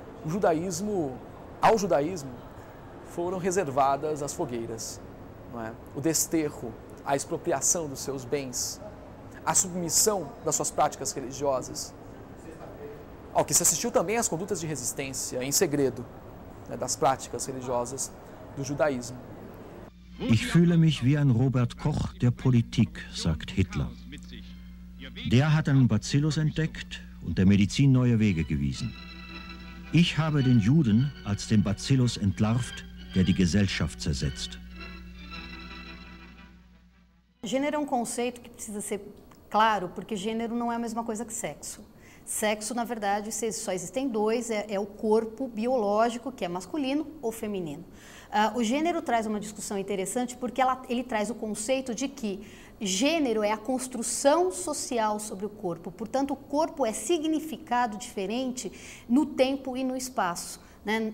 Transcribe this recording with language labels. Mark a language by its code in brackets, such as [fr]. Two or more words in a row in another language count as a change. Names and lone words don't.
[pt] Ao judaísmo foram reservadas as fogueiras, não é? O desterro, a expropriação dos seus bens, a submissão das suas práticas religiosas. Ao que se assistiu também às condutas de resistência em segredo, né, das práticas religiosas do judaísmo. [de] Ich fühle mich wie ein Robert Koch der Politik, sagt Hitler. Der hat einen Bacillus entdeckt und der Medizin neue Wege gewiesen. Ich habe den Juden als den Bacillus entlarvt, der die Gesellschaft zersetzt. [pt] Gênero é um conceito que precisa ser claro, porque gênero não é a mesma coisa que sexo. Sexo, na verdade, só existem dois, é o corpo biológico, que é masculino ou feminino. O gênero traz uma discussão interessante porque ele traz o conceito de que gênero é a construção social sobre o corpo, portanto, o corpo é significado diferente no tempo e no espaço, né?